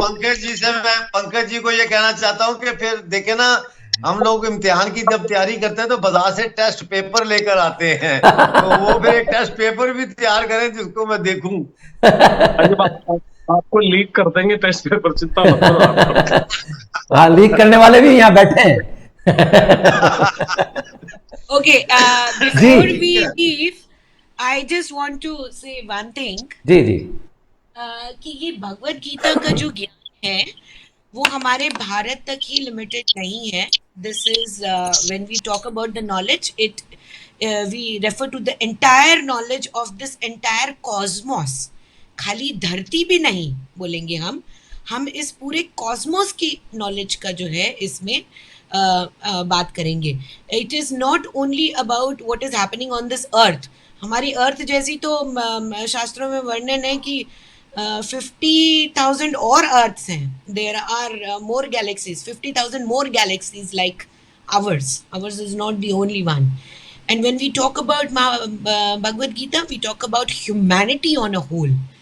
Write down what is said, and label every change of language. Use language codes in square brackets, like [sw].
[hi] मैं पंकज जी को ये कहना चाहता हूँ कि फिर देखे ना, हम लोग इम्तिहान की जब तैयारी करते हैं तो बाजार से टेस्ट पेपर लेकर आते हैं, तो वो फिर एक टेस्ट पेपर भी तैयार करें जिसको मैं देखूं। आपको लीक कर देंगे टेस्ट पेपर, चिंता मत करो। हाँ, लीक करने वाले भी यहाँ बैठे हैं। [en] Okay, before we leave, I just want to say one thing. [hi] जी जी। कि ये भगवत गीता का जो ज्ञान है वो हमारे भारत तक ही लिमिटेड नहीं है. [en] This is when we talk about the knowledge, we refer to the entire knowledge of this entire cosmos. [hi] खाली धरती भी नहीं बोलेंगे हम इस पूरे कॉस्मोस की नॉलेज का जो है इसमें बात करेंगे. [en] It is not only about what is happening on this earth. [hi] हमारी अर्थ जैसी तो शास्त्रों में वर्णन है कि 50,000 और अर्थ्स हैं. [en] There are more galaxies, 50,000 more galaxies like ours is not the only one. And when we talk about Bhagavad Gita, we talk about humanity on a whole.